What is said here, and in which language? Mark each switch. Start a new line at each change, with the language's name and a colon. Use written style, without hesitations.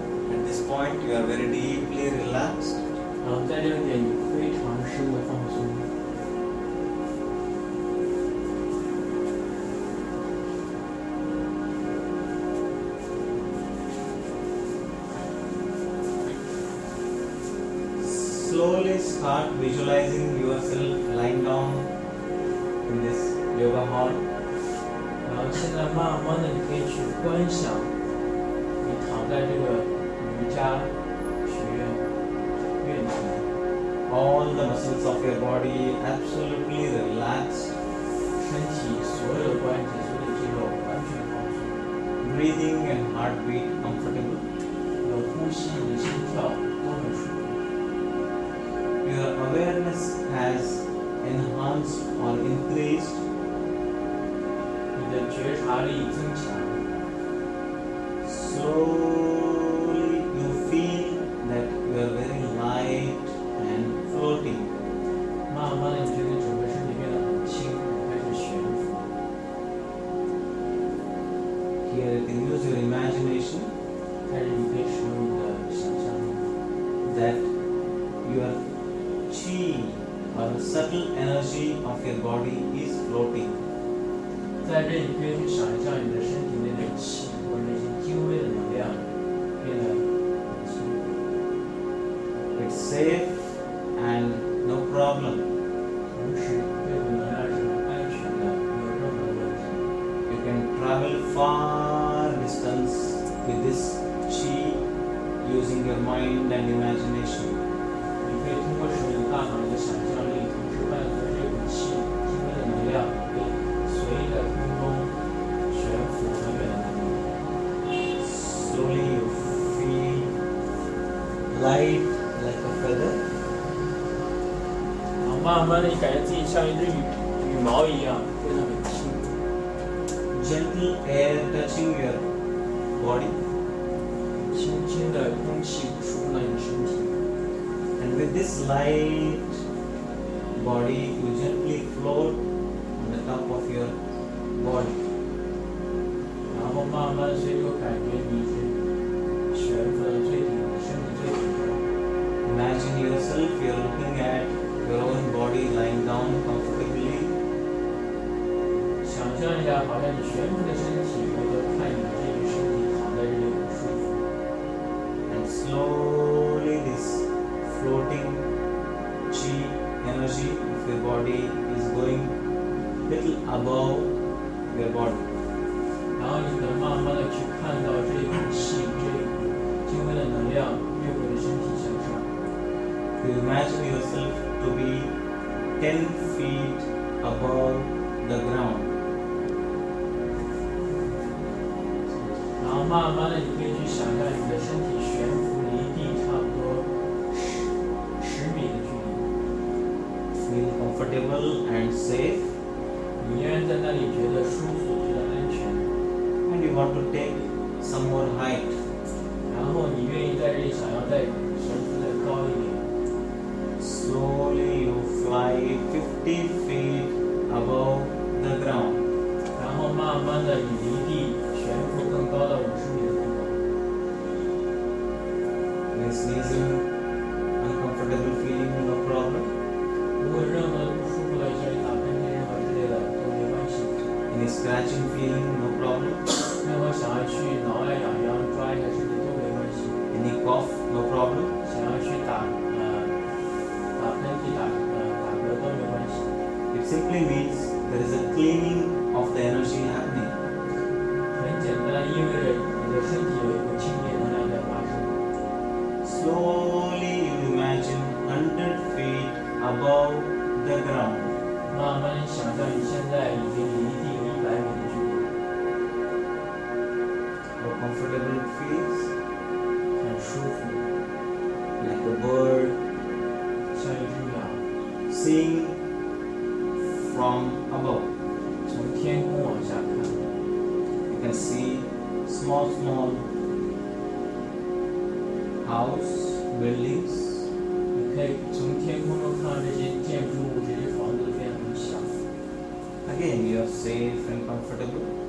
English: At this point, you are very deeply relaxed.
Chinese: 然后在这个点，你非常深的放松。
English: Slowly start visualizing yourself lying down in this yoga hall.
Chinese: 然后现在慢慢的，你可以去观想，你躺在这个瑜伽学院院体，
English: All the muscles of your body absolutely relaxed.
Chinese: 身体所有的关节、所有的肌肉完全放松，
English: Breathing and heartbeat comfortable.
Chinese: 你的呼吸、你的心跳都很舒服。
English: Your awareness has enhanced or increased.
Chinese: 你的觉察力增强，
English: Slowly you feel that you are very light and floating.
Chinese: 慢慢的，你觉得整个身体变得很轻，开始悬浮。
English: Here you can use your imagination
Chinese: 开始，你可以使用你的想象力，
English: that your chi or the subtle energy of your body is floating.
Chinese: 在这里你可以去想一下你的身体内的气或者那些精微的能量变得很轻，
English: It's safe and no problem.
Chinese: 同时这股能量是很安全的，没有任何的问题。
English: You can travel far distance with this chi using your mind and imagination.
Chinese: 你可以通过使用你的大脑、你的想象力，同时伴随这股气精微的能量，可以随意在空中悬浮很远的地方。
English: Slowly you feel light like a feather.
Chinese: 然后慢慢的，你感觉自己像一只羽毛一样，变得很轻。
English: Gentle air touching your body.
Chinese: 轻轻的空气触碰到你的身体，
English: And with this light body, you gently float on the top of your body.
Chinese: 然后慢慢随着感觉你是悬浮到最顶，身体最顶端。
English: Imagine yourself, you're looking at your own body lying down comfortably.
Chinese: 想象一下，好像你悬浮的身体，回头看你这具身体躺在这里很舒服。
English: And slowly this floating chi energy of your body is going little above your body.
Chinese: 然后你能慢慢的去看到这一股气，这一股精微的能量越过你的身体向上。
English: You imagine yourself to be 10 feet above the ground.
Chinese: 然后慢慢的，你可以去想象你的身体悬浮离地差不多10米的距离，
English: Feel comfortable and safe,
Chinese: 你依然在那里觉得舒服，觉得安全。
English: and you want to take some more height.
Chinese: 然后你愿意在这里想要再悬浮再高一点，
English: Slowly you fly 50 feet above the ground.
Chinese: 然后慢慢的你离地悬浮更高到50米的地方。
English: Any sneezing, uncomfortable feeling, no problem.
Chinese: 如果任何不舒服的，像你打喷嚏任何之类的都没关系。
English: Any scratching feeling, no problem.
Chinese: 任何想要去挠呀痒痒抓一下身体都没关系。
English: Any cough, no problem.
Chinese: 想要去打喷嚏打嗝都没关系。
English: It simply means there is a cleaning of the energy happening.
Chinese: 很简单，意味着你的身体有一股清洁能量在发生。
English: Slowly you imagine 100 feet above the ground.
Chinese: 慢慢想象你现在已经离地有100米的距离，
English: How comfortable it feels.
Chinese: 很舒服。
English: like a bird,
Chinese: 像一只鸟，
English: seeing from above.
Chinese: 从天空往下看，
English: You can see small house, buildings.
Chinese: 你可以从天空中看到这些建筑物、这些房子都变得很小。
English: Again, you are safe and comfortable.